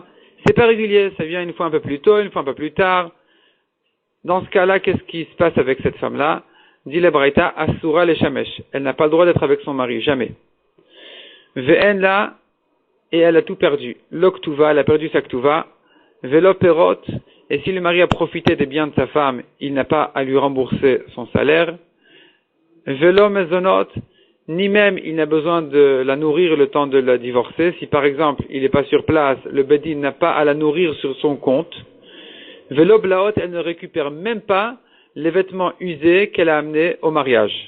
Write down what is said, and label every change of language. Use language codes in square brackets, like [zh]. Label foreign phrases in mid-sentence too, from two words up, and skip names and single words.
[fr] C'est pas régulier. Ça vient une fois un peu plus tôt, une fois un peu plus tard. Dans ce cas-là, qu'est-ce qui se passe avec cette femme-là? Dit la Braïta, [he] אסורה לשמש. [fr] Elle n'a pas le droit d'être avec son mari, jamais. [he] ואין לה, [fr] et elle a tout perdu. L'oktuva, elle a perdu sa ktuva. [he] ולא פירות, [fr] et si le mari a profité des biens de sa femme, il n'a pas à lui rembourser son salaire. [he] ולא מזונות, [fr] ni même il n'a besoin de la nourrir le temps de la divorcer. Si par exemple il n'est pas sur place, le bedin n'a pas à la nourrir sur son compte. [he] ולא בלאות, [fr] elle ne récupère même pas les vêtements usés qu'elle a amenés au mariage.